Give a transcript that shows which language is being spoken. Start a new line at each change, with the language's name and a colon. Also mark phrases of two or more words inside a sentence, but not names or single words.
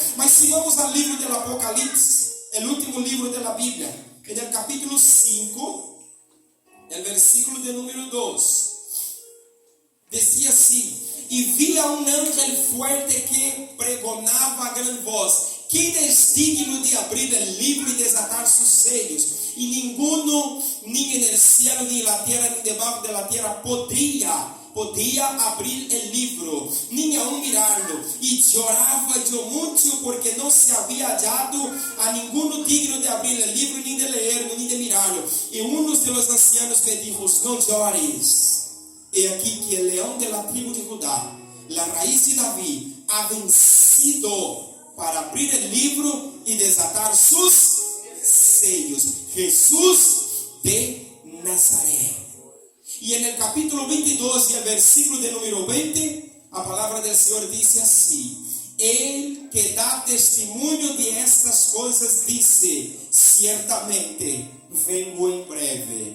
Portuguese: Mas se vamos ao livro do Apocalipse, o último livro da Bíblia, no capítulo 5, no versículo de número 2, dizia assim: e via um ángel forte que pregonava a grande voz: quem é digno de abrir o livro e desatar seus sellos? E ninguno, nem no cielo, nem na terra, nem debaixo da terra, podia abrir o livro, nem aún mirá-lo. E chorava eu muito, porque não se havia
Spanish: hallado a ninguno
Portuguese: digno de abrir o livro, nem de ler, nem de mirá-lo. E um dos ancianos me dijo: não chores.
Spanish: He aqui
Portuguese: que o leão da tribo de Judá, a raiz de Davi, ha vencido para abrir o livro e desatar seus sellos. Jesus de Nazaré. E no capítulo 22, e o versículo de número 20, a palavra do Senhor diz assim: Ele que dá testemunho de estas coisas disse: certamente vengo em breve.